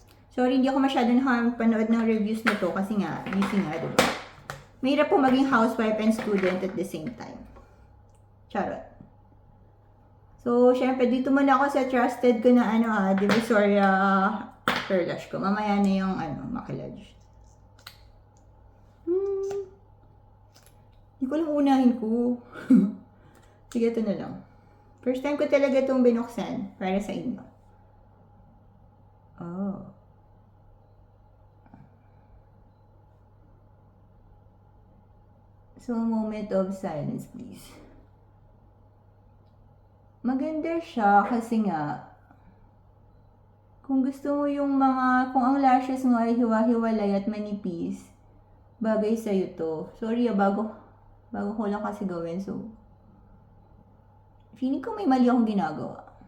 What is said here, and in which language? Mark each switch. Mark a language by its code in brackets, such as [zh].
[tl] Sorry, hindi ako masyado nakapanood ng reviews nito kasi nga, busy nga, diba? Mahirap po maging [en] housewife and student at the same time. [tl] Charot. So, syempre, dito muna ako sa trusted ko na Divisoria curl lash ko. Mamaya na yung maquillage. Hindi ko lang unahin ko. Sige, ito na lang. First time ko talaga itong binuksan para sa inyo. Oh. [en] So, a moment of silence, please. [tl] Maganda siya kasi nga, kung gusto mo yung kung ang lashes mo ay hiwa-hiwalay at manipis, bagay sa'yo to. Sorry bago ko lang kasi gawin, so, feeling ko may mali akong ginagawa.